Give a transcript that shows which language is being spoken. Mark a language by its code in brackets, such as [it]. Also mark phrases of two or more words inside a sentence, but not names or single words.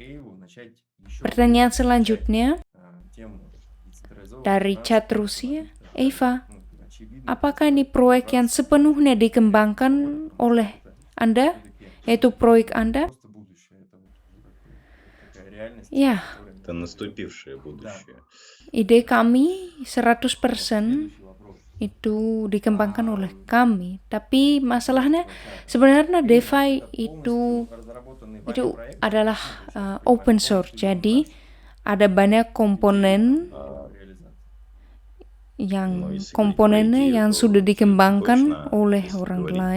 [id] Pertanyaan selanjutnya dari chat Rusia, Eva, apakah ini proyek yang sepenuhnya dikembangkan oleh Anda, yaitu proyek Anda? [ru] реальности, [id] Ya, [ru] которыми Это наступившее будущее. [id] ide kami 100% [ru] Следующий вопрос. [id] itu dikembangkan oleh kami. Tapi masalahnya sebenarnya DeFi itu adalah [en] open source. [id] Jadi ada banyak komponen komponennya yang sudah dikembangkan oleh orang lain.